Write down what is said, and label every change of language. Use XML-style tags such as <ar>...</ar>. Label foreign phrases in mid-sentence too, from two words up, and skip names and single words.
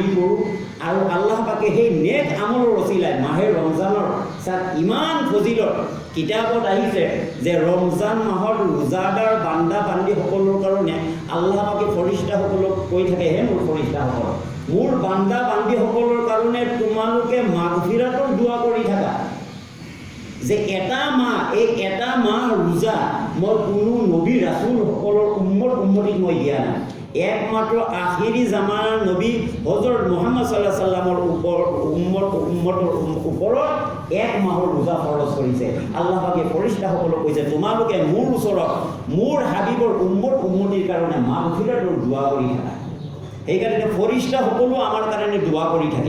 <as>কৰোঁ, আৰু আল্লাহ পাকে সেই নেক আমলৰ ৰচিলাই মাহে ৰমজানৰ চাত ইমান ফজিলত কিতাপত আহিছে যে ৰমজান মাহত ৰোজাদাৰ বান্দা বান্দীসকলৰ কাৰণে আল্লাহ পাকে ফৰিস্তাসকলক কৈ থাকে, হে মোৰ ফৰিস্তাসকল, মোৰ বান্দা বান্দীসকলৰ কাৰণে তোমালোকে মাগফিৰাতৰ দোৱা কৰি থাকা যে এটা মাহ, এই এটা মাহ ৰোজা মই কোনো নবী ৰাসুলসকলৰ উম্মতিক মই দিয়া নাই। একমাত্ৰ আখিৰি জামানাৰ নবী হজৰত মুহাম্মদ</as> <ar>صلى الله عليه</ar> <as>সাল্লামৰ উম্মতৰ ওপৰত 1 মাহৰ ৰোজা ফৰজ কৰিছে। আল্লাহ পাকে ফৰিস্তাসকলক কৈছে তোমালোকে মোৰ ওচৰত মোৰ হাবিবৰ উম্মতিৰ কাৰণে মাগফিৰাতৰ দোৱা কৰি থাকা। সেইকাৰণে ফৰিস্তাসকলো আমাৰ কাৰণে দোৱা কৰি থাকে।</as>